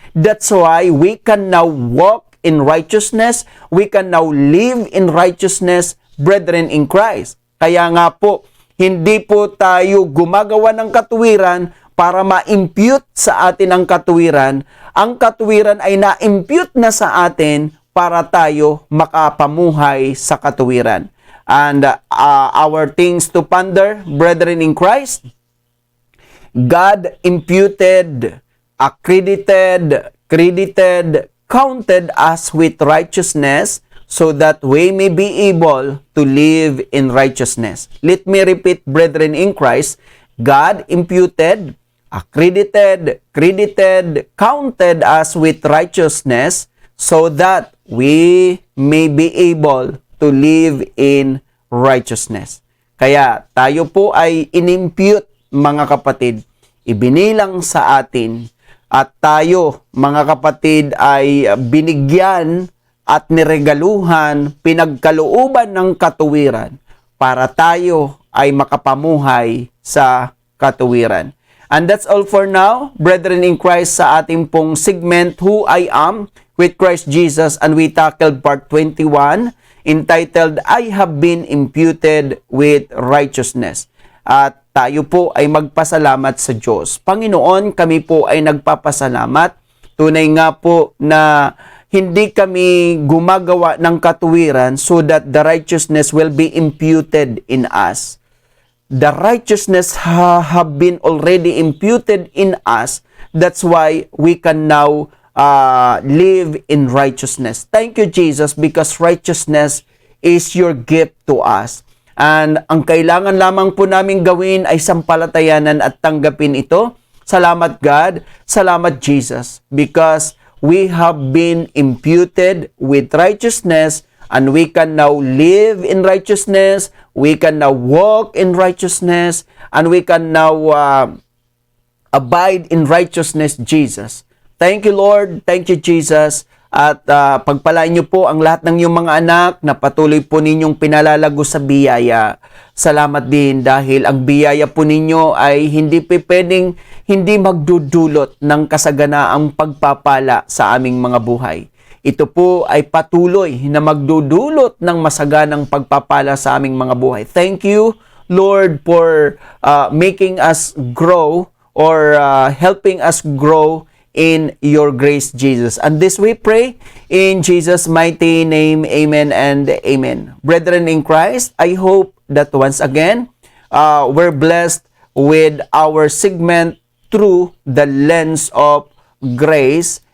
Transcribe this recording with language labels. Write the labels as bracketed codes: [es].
[en] That's why we can now walk in righteousness, we can now live in righteousness, brethren in Christ. [tl] Kaya nga po, hindi po tayo gumagawa ng katuwiran para ma-impute sa atin ang katuwiran. Ang katuwiran ay na-impute na sa atin para tayo makapamuhay sa katuwiran. [en] And our things to ponder, brethren in Christ, God imputed, accredited, credited, counted us with righteousness so that we may be able to live in righteousness. Let me repeat, brethren in Christ, God imputed, accredited, credited, counted us with righteousness so that we may be able to live in righteousness. [tl] Kaya tayo po ay inimpute, mga kapatid, ibinilang sa atin at tayo, mga kapatid, ay binigyan at niregaluhan, pinagkalooban ng katuwiran para tayo ay makapamuhay sa katuwiran. [en] And that's all for now, brethren in Christ, [tl] sa ating pong segment, [en] Who I Am with Christ Jesus, and we tackled part 21, entitled, I Have Been Imputed with Righteousness. [tl] At tayo po ay magpasalamat sa Diyos. Panginoon, kami po ay nagpapasalamat. Tunay nga po na hindi kami gumagawa ng katuwiran so that the righteousness will be imputed in us. [en] The righteousness have been already imputed in us. That's why we can now live in righteousness. Thank you, Jesus, because righteousness is your gift to us. [tl] And ang kailangan lamang po namin gawin ay sampalatayanan at tanggapin ito. Salamat, [en] God. [tl] Salamat, Jesus, [en] because we have been imputed with righteousness, and we can now live in righteousness, we can now walk in righteousness, and we can now abide in righteousness, Jesus. Thank you, Lord. Thank you, Jesus. [tl] At pagpalain niyo po ang lahat ng iyong mga anak na patuloy po ninyong pinalalago sa biyaya. Salamat din dahil ang biyaya po ninyo ay hindi pwedeng hindi magdudulot ng kasaganaang pagpapala sa aming mga buhay. Ito po ay patuloy na magdudulot ng masaganang pagpapala sa aming mga buhay. [en] Thank you, Lord, for making us grow or helping us grow in your grace, Jesus. And this we pray in Jesus' mighty name. Amen and amen. Brethren in Christ, I hope that once again, we're blessed with our segment through the lens of grace.